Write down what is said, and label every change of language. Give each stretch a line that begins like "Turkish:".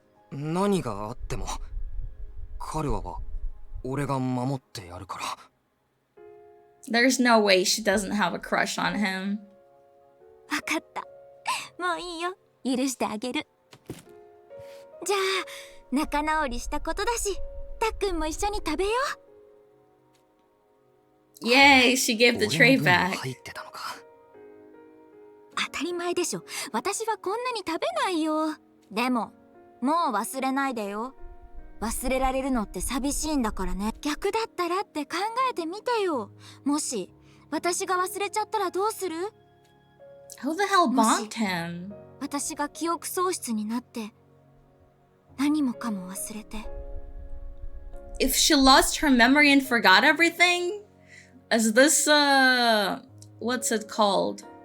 Japanese: 何があっても彼は俺が守ってやるから。
English: There's no way she doesn't have a crush on him.
Japanese: わかった。もういいよ。許してあげる。じゃあ、仲直りしたことだし、たっくんも一緒に食べよう。
English: Yay, she gave the tray
Japanese: 俺の分も
English: back.
Japanese: 入ってたのか。当たり前でしょ。私はこんなに食べないよ。でも、もう忘れないでよ。忘れられるのって寂しいんだからね。逆だったらって考えてみてよ。もし、私が忘れちゃったらどうする？
English: Who the hell bonked him?
Japanese: 私が記憶喪失になって、何もかも忘れて。
English: If she lost her memory and forgot everything? Is this, what's it called?